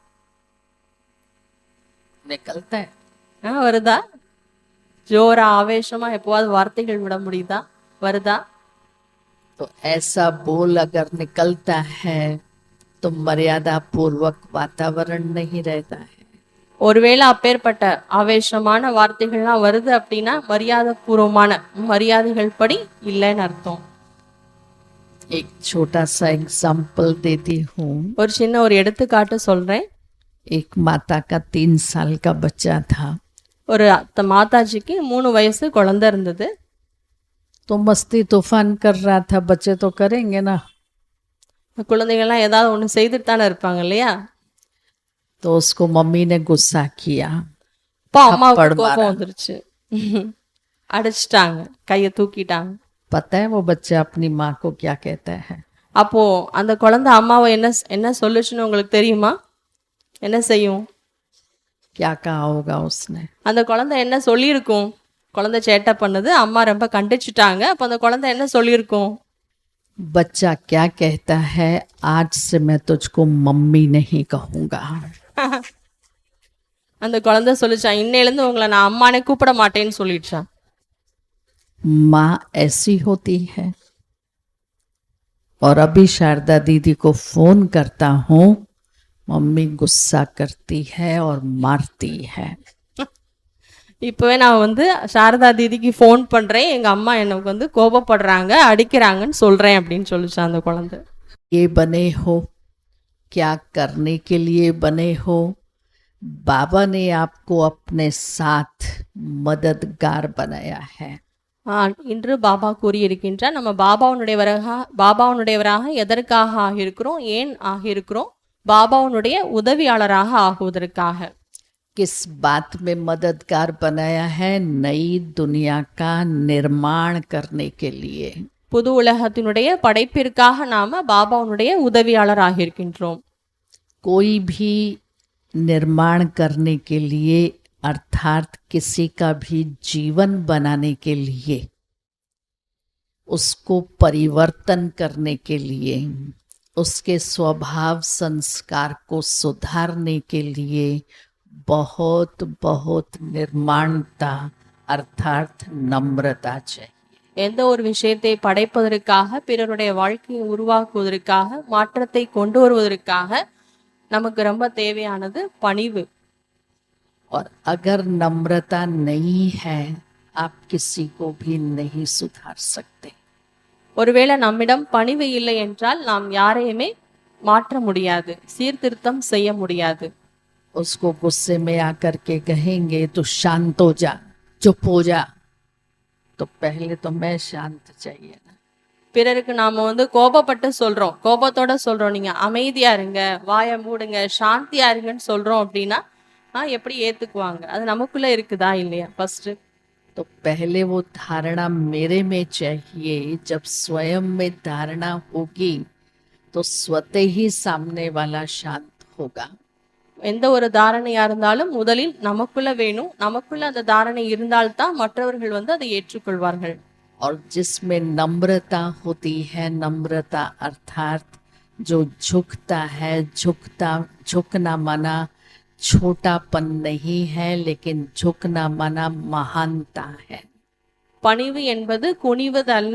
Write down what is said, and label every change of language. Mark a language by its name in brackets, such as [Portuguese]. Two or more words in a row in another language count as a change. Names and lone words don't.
[Hindi] निकलता है. [Tamil] வருதா? ஜோரா ஆவேசமா எப்பவாவது வார்த்தைகள் விட முடியுதா? வருதா? [Hindi] तो ऐसा बोल अगर निकलता है तो मर्यादा पूर्वक वातावरण नहीं रहता है. [Tamil] ஒருவேளை அப்பேற்பட்ட ஆவேசமான வார்த்தைகள்லாம் வருது அப்படின்னா மரியாதை பூர்வமான மரியாதைகள் படி இல்லைன்னு அர்த்தம். [Hindi] एक छोटा सा एग्जाम्पल देती हूँ. [Tamil] ஒரு சின்ன ஒரு எடுத்துக்காட்டு சொல்றேன். [Hindi] एक माता का 3 साल का बच्चा था. [Tamil] ஒரு மாதாஜிக்கு 3 வயசு குழந்தை இருந்தது. [Hindi] तो मस्ती तूफान कर रहा था. बच्चे तो करेंगे ना. [Tamil] குழந்தைகள்லாம் ஏதாவது ஒன்று செய்துட்டு தானே இருப்பாங்க, இல்லையா? [Hindi] तो उसको मम्मी ने गुस्सा किया. [Tamil] இப்போ அம்மாவுக்கு கோபம் வந்துருச்சு. அடிச்சிட்டாங்க, கையை தூக்கிட்டாங்க. [Hindi] पता है वो बच्चा अपनी माँ को क्या कहता है? [Tamil] அப்போ அந்த குழந்தை அம்மாவை என்ன சொல்லுச்சுன்னு உங்களுக்கு தெரியுமா? என்ன செய்யும்? [Hindi] क्या कहा होगा उसने? [Tamil] அந்த குழந்தை என்ன சொல்லியிருக்கும்? குழந்தை சேட்டை பண்ணுது, அம்மா ரொம்ப கண்டிச்சுட்டாங்க. அப்போ அந்த குழந்தை என்ன சொல்லியிருக்கும்? [Hindi] बच्चा क्या कहता है, आज से मैं तुझको मम्मी नहीं कहूंगा। [Tamil] அந்த குழந்தை சொல்லிச்சான், இன்னையிலேருந்து உங்களை நான் அம்மானே கூப்பிட மாட்டேன்னு சொல்லிடுச்சான். [Hindi] माँ ऐसी होती है। और अभी शारदा दीदी को फोन करता हूँ, मम्मी गुस्सा करती है और मारती है। [Tamil] இப்போவே நான் வந்து சாரதா தீதிக்கு ஃபோன் பண்ணுறேன், எங்கள் அம்மா எனக்கு வந்து கோபப்படுறாங்க, அடிக்கிறாங்கன்னு சொல்கிறேன் அப்படின்னு சொல்லிச்சான் அந்த குழந்தை. [Hindi] ये बने हो, क्या करने के लिए बने हो? बाबा ने आपको अपने साथ मददगार बनाया है। [Tamil] இன்று பாபா கூறியிருக்கின்றார், நம்ம பாபாவுடையவராக எதற்காக ஆகியிருக்கிறோம், ஏன் ஆகியிருக்கிறோம்? பாபாவுடைய உதவியாளராக ஆகுவதற்காக. [Hindi] किस बात में मददगार बनाया है? नई दुनिया का निर्माण करने के लिए। [Tamil] புது உலகத்தினுடைய படைப்பிற்காக நாம பாபாவுடைய உதவியாளர் ஆகியிருக்கின்றோம். [Hindi] कोई भी निर्माण करने के लिए, अर्थात किसी का भी जीवन बनाने के लिए, उसको परिवर्तन करने के लिए, उसके स्वभाव संस्कार को सुधारने के लिए बहुत बहुत निर्माणता अर्थात नम्रता चाहिए। [Tamil] எந்த ஒரு விஷயத்தை படைப்பதற்காக, பிறருடைய வாழ்க்கையை உருவாக்குவதற்காக, மாற்றத்தை கொண்டு வருவதற்காக நமக்கு ரொம்ப தேவையானது பணிவு. [Hindi] और अगर नम्रता नहीं है, आप किसी को भी नहीं सुधार सकते। [Tamil] ஒருவேளை நம்மிடம் பணிவு இல்லை என்றால் நாம் யாரையுமே மாற்ற முடியாது, சீர்திருத்தம் செய்ய முடியாது. [Hindi] उसको गुस्से में आकर के कहेंगे तो शांत हो जा, चुप हो जा, तो पहले तो मैं शांत चाहिए ना। [Tamil] பிறருக்கு நாம வந்து கோபப்பட்டு சொல்றோம், கோபத்தோட சொல்றோம், நீங்க அமைதியா இருங்க, வாயை மூடுங்க, சாந்தியா இருங்கன்னு சொல்றோம் அப்படின்னா எப்படி ஏத்துக்குவாங்க? அது நமக்குள்ள இருக்குதா இல்லையா? ஃபர்ஸ்ட் [Hindi] तो पहले वो धारणा मेरे में चाहिए। जब स्वयं में धारणा होगी तो स्वतः ही सामने वाला शांत होगा। [Tamil] எந்த ஒரு தாரணையா இருந்தாலும் முதலில் நமக்குள்ள வேணும். நமக்குள்ள அந்த தாரணை இருந்தால்தான் மற்றவர்கள் வந்து அதை ஏற்றுக்கொள்வார்கள். [Hindi] और जिसमें नम्रता होती है, नम्रता अर्थात जो झुकता है, झुकना माना छोटापन नहीं है, लेकिन झुकना माना महानता है। [Tamil] பணிவு என்பது குனிவது அல்ல.